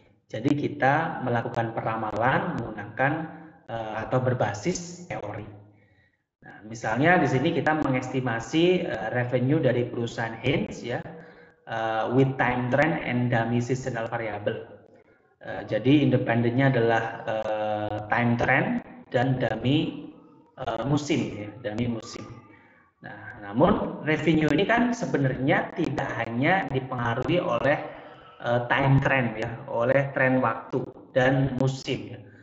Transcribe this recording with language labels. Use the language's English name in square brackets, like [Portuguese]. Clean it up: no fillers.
[Indonesian] Jadi kita melakukan peramalan menggunakan atau berbasis teori. Nah, misalnya di sini kita mengestimasi revenue dari perusahaan Heinz ya. [English] With time trend and dummy seasonal variable. [Indonesian] Jadi independennya adalah time trend dan dummy musim ya, dummy musim. Nah, namun revenue ini kan sebenarnya tidak hanya dipengaruhi oleh time trend ya, oleh tren waktu dan musim ya.